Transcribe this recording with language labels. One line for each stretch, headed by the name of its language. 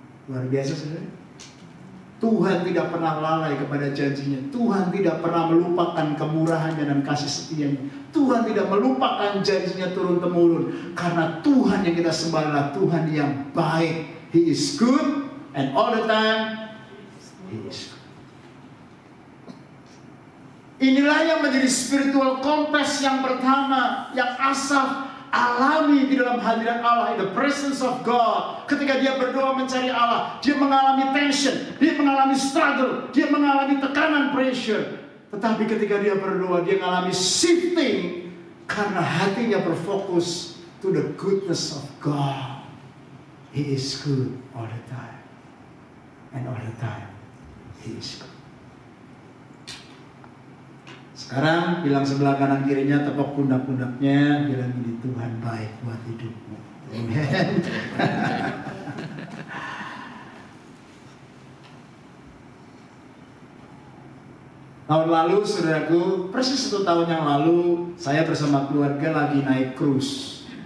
Indonesian: Luar biasa, saudara. Tuhan tidak pernah lalai kepada janjinya. Tuhan tidak pernah melupakan kemurahannya dan kasih setianya. Tuhan tidak melupakan janjinya turun-temurun. Karena Tuhan yang kita sembah adalah Tuhan yang baik.
English: He is good and all the time He is good.
Indonesian: Inilah yang menjadi spiritual compass yang pertama yang Asaf alami di dalam hadirat Allah,
English: in the presence of God.
Indonesian: Ketika dia berdoa mencari Allah, dia mengalami tension, dia mengalami struggle, dia mengalami tekanan, pressure. Tetapi ketika dia berdoa, dia mengalami shifting karena hatinya berfokus
English: to the goodness of God. He is good all the time, and all the time He is good.
Indonesian: Sekarang bilang sebelah kanan kirinya, tepuk pundak-pundaknya, bilang ini, Tuhan baik buat hidupmu. Amen. Tahun lalu, saudaraku, persis 1 tahun yang lalu, saya bersama keluarga lagi naik cruise.